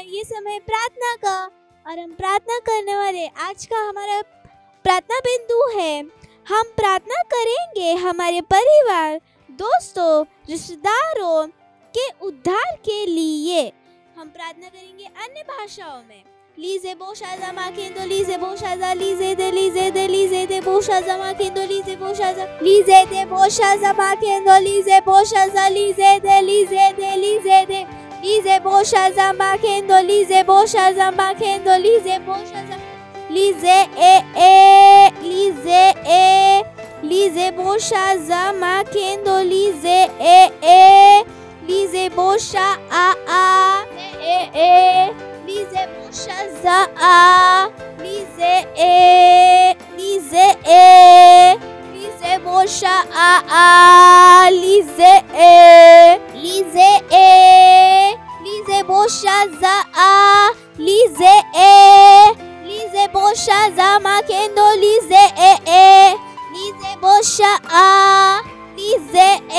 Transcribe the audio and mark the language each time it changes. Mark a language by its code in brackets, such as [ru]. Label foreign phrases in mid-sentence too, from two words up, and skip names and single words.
[hi] ये समय प्रार्थना का और हम प्रार्थना करने वाले आज का हमारा प्रार्थना बिंदु है। हम प्रार्थना करेंगे हमारे परिवार, दोस्तों, रिश्तेदारों के उद्धार के लिए। हम प्रार्थना करेंगे अन्य भाषाओं में। लीजे बोशाजा माकेंदो लीजे बोशाजा लीजे दे बोशाजा माकेंदो लीजे बोशाजा लीजे दे बोशाजा माकेंदो लीजे बोशाजा लीजे दे लीजे बोशाजा माकेंदो लीजे बोशाजा माकेंदो लीजे बोशाजा लीजे लीजे बोशाजा माकेंदो लीजे बोशा Lize boshaza lize lize bosha lize lize boshaza lize lize boshaza makendo lize lize bosha lize